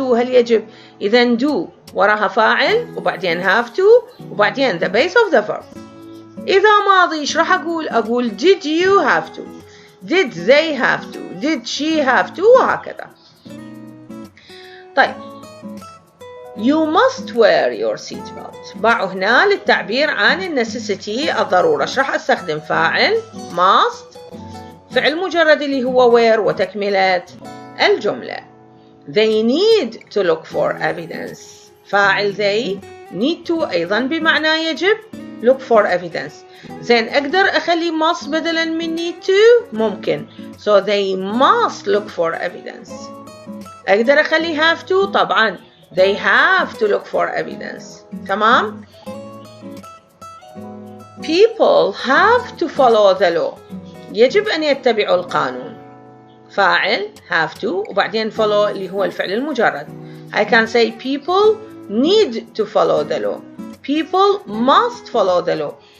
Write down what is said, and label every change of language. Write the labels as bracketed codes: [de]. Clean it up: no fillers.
[ar] هل يجب؟ إذن do وراها فاعل وبعدين have to وبعدين [en] the base of the verb. [ar] إذا ماضي إيش راح أقول [en] did you have to, did they have to, did she have to وهكذا. طيب you must wear your seat belt. [ar] باعوا هنا للتعبير عن necessity الضرورة. ايش راح استخدم؟ فاعل must فعل مجرد اللي هو wear وتكملة الجملة. [en] they need to look for evidence. [ar] فاعل [en] they need to [ar] أيضا بمعنى يجب [en] look for evidence. [ar] زين أقدر أخلي must بدلا من need to؟ ممكن. [en] so they must look for evidence. [ar] أقدر أخلي [en] have to؟ [ar] طبعا [en] they have to look for evidence. تمام؟ people have to follow the law. [ar] يجب أن يتبعوا القانون. فاعل have to وبعدين follow اللي هو الفعل المجرد. [en] I can say people need to follow the law. people must follow the law.